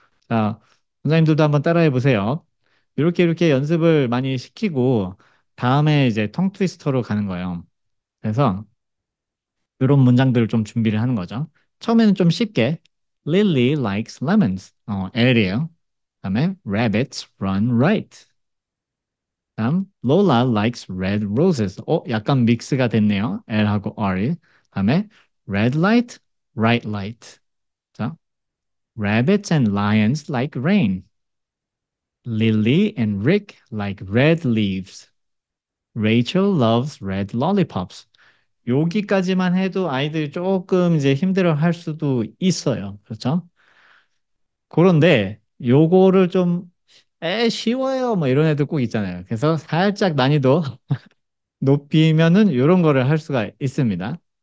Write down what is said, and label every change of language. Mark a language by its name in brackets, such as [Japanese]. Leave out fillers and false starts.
[Korean] 자, 선생님들도 한번 따라해 보세요. 이렇게 연습을 많이 시키고 다음에 이제 텅 트위스터로 가는 거예요. 그래서 이런 문장들을 좀 준비를 하는 거죠. 처음에는 좀 쉽게 [English] Lily likes lemons. [Korean] L이에요. 그다음에 [English] rabbits run right. [Korean] 다음 [English] Lola likes red roses. [Korean] 약간 믹스가 됐네요. L하고 R이. 다음에 [English] red light, right light. 자, rabbits and lions like rain. Lily and Rick like red leaves. Rachel loves red lollipops. [Korean] 여기까지만 해도 아이들이 조금 이제 힘들어 할 수도 있어요. 그렇죠? 그런데 요거를 좀, 쉬워요. 뭐 이런 애들 꼭 있잖아요. 그래서 살짝 난이도 높이면은 이런 거를 할 수가 있습니다.